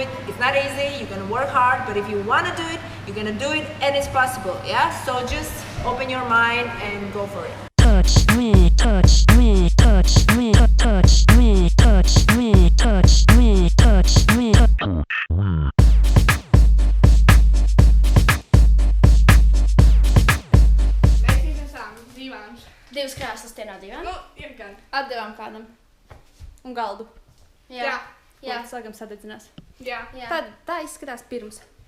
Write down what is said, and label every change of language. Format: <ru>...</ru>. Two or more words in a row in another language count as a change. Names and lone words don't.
<en>It's not easy. You're going to work hard. But if you want to do it, you're going to do it, and it's possible. Yeah? So just open your mind and go for it. Touch me, touch me, touch me, touch me, touch me, touch me, touch me, touch me.</en> <lv>Divas krāsas tie nav divām? Nu, ir gan. Atdevām kādam. Un galdu. Jā. Jā. Sākam sadedzinās. Jā. Tad tā izskatās pirms.</lv>